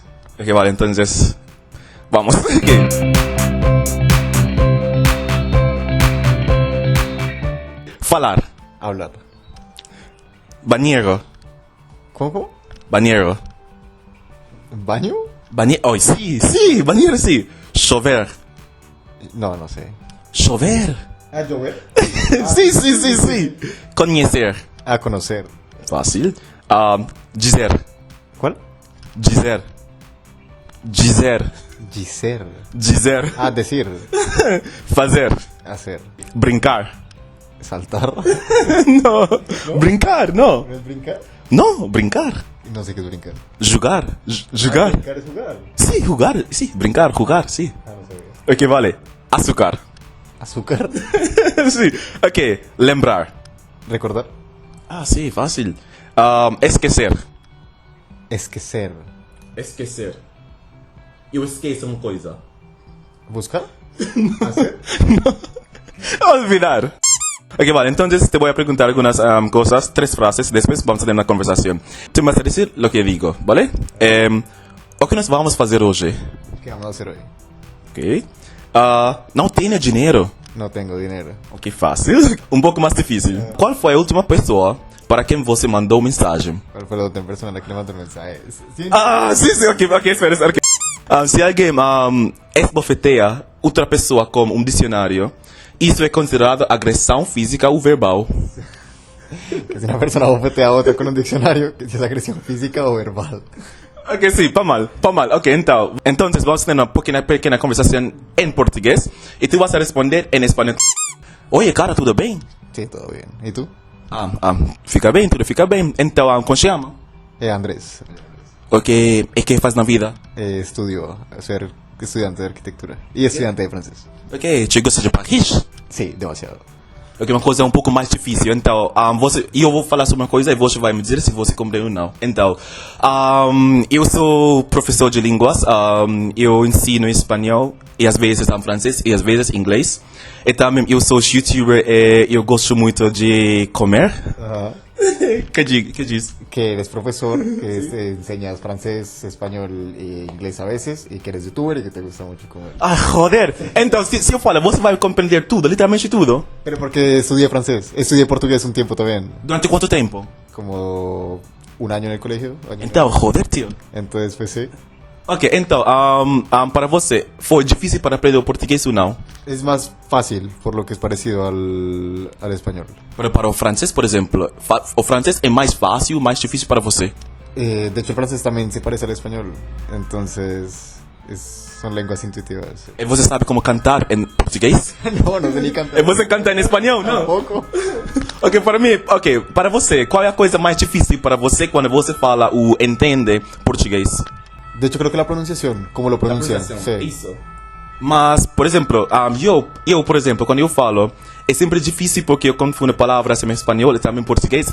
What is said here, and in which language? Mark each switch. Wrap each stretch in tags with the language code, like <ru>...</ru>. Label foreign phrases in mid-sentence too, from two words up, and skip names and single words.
<es>Ok, vale, entonces, vamos. Ok. Falar. Hablar.</es> <pt>Banheiro.</pt> <es>¿Cómo?</es> <pt>Banheiro.</pt> <es>¿Baño? Oh, sí,</es> <pt>banheiro, sí. Chover.</pt> <es>No sé.</es> <pt>Chover.</pt> <es>¿A llover? Sí.</es> <pt>Conhecer.</pt> <es>A conocer.</es> <pt>Fácil. Dizer.</pt> <es>¿Cuál?</es> <pt>Dizer. Giser. Dizer.</pt> <es>Decir.</es> <pt>Fazer.</pt> <es>Hacer.</es> <pt>Brincar.</pt> <es>Saltar. No. Brincar, no. ¿No es brincar? No, brincar. No sé qué es brincar. Jugar. Jugar. Brincar es jugar. Sí, jugar. Sí, brincar, jugar, sí. No sabía. Ok, vale. Açúcar. Azúcar. Sí. Ok, lembrar. Recordar. Sí, fácil. Esquecer.</es> <pt>Esquecer. Esquecer. Eu esqueço uma coisa.</pt> <es>¿Buscar? ¿Hacer? Olvidar. Ok, vale, entonces te voy a preguntar algunas cosas, 3 frases, después vamos a tener una conversación. Tú me vas a decir lo que digo, ¿vale?</es> <pt>O que nós vamos fazer hoje?</pt> <es>¿Qué vamos a hacer hoy?</es> <pt>Ok. Não tenho dinheiro.</pt> <es>No tengo dinero.</es> <pt>Ok, fácil. Um pouco mais difícil. Qual foi a última pessoa para quem você mandou mensagem?</pt> <es>¿Cuál fue la otra persona a la que le mandó un mensaje? ¿Sí?</es> <pt>Sim, ok, espera. Okay. Se alguém esbofeteia outra pessoa com um dicionário, isso é considerado agressão física ou verbal.</pt> <es>Que si una persona bofetea a otra con un diccionario, que si es agresión física o verbal.</es> <pt>Ok, sim, para mal. Ok, então vamos ter uma pequena conversação em português e</pt> <es>tu vas a</es> <pt>responder em espanhol. Oye, cara, tudo bem?</pt> <es>Sí, todo bien. ¿Y tú?</es> <pt>Fica bem, tudo fica bem. Então, como se chama?</pt> <es>Andrés.</es> <pt>Ok, e que faz na vida?</pt> <es>Estudio ser estudiante de arquitectura y estudiante de francés.</es> <pt>Ok, te gosta de Paris?</pt> <es>Sí, demasiado.</es> <pt>Ok, uma coisa um pouco mais difícil. Então, eu vou falar sobre uma coisa e você vai me dizer se você compreende ou não. Então, eu sou professor de línguas. Eu ensino espanhol e às vezes em francês e às vezes inglês. E também eu sou youtuber e eu gosto muito de comer.</pt> <es>Ajá.</es> <pt>Que diz?</pt> <es>Que eres profesor, que enseñas francés, español e inglés a veces, y que eres youtuber y que te gusta mucho comer. Joder.</es> <pt>Então, se eu falar, você vai compreender tudo, literalmente tudo.</pt> <es>Pero porque estudié francés, estudié portugués un tiempo también,</es> <pt>Durante quanto tempo?</pt> <es>como un año en el colegio.</es> <pt>Então, joder, tio.</pt> <es>Entonces, pues sí.</es> <pt>Ok, então, para você, foi difícil para aprender o português ou não?</pt> <es>Es más fácil, por lo que es parecido al español.</es> <pt>Pero para o francês, por exemplo, o francês é mais fácil, mais difícil para você?</pt> <es>De hecho, el francés también se parece al español. Entonces, son lenguas intuitivas.</es> <pt>E você sabe como cantar em português?</pt> <es>No sé ni</es> <pt>E</pt> <es>cantar.</es> <pt>você canta em espanhol, não?</pt> <es>Tampoco.</es> <pt>Ok, para você, qual é a coisa mais difícil para você quando você fala ou entende português?</pt> <es>De hecho, creo que la pronunciación, como lo pronuncian. Sí.</es> <pt>Isso. Mas, por exemplo, eu, por exemplo, quando eu falo, é sempre difícil porque eu confundo palavras em espanhol e também em português.</pt>